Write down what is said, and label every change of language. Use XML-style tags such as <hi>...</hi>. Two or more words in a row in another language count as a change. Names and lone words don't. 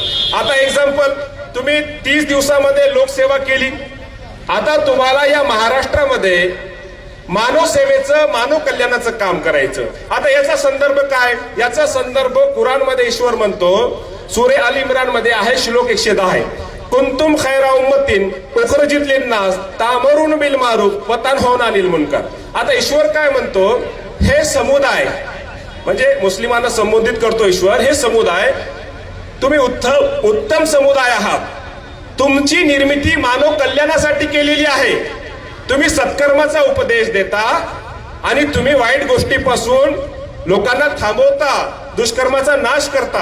<mr>आता एक्झाम्पल, तुम्ही 30 दिवसामध्ये लोकसेवा केली. आता तुम्हाला या महाराष्ट्रामध्ये मानव सेवेचं, मानव कल्याणाचं काम करायचं. आता याचा संदर्भ काय, याचा संदर्भ कुराणमध्ये ईश्वर म्हणतो, सूरे अल इम्रान मध्ये आहे, श्लोक 110</mr> <ar>كنتم خير أمة أخرجت للناس تأمرون بالمعروف وتنهون عن المنكر.</ar> <mr>आता ईश्वर काय म्हणतो, हे समुदाय म्हणजे मुस्लिमांना संबोधित करतो ईश्वर, हे समुदाय तुम्ही उत्तम समुदाय आहात. तुमची निर्मिती मानव कल्याणासाठी केलेली आहे. तुम्ही सत्कर्माचा उपदेश देता आणि तुम्ही वाईट गोष्टीपासून लोकांना थांबवता, दुष्कर्माचा नाश करता.</mr>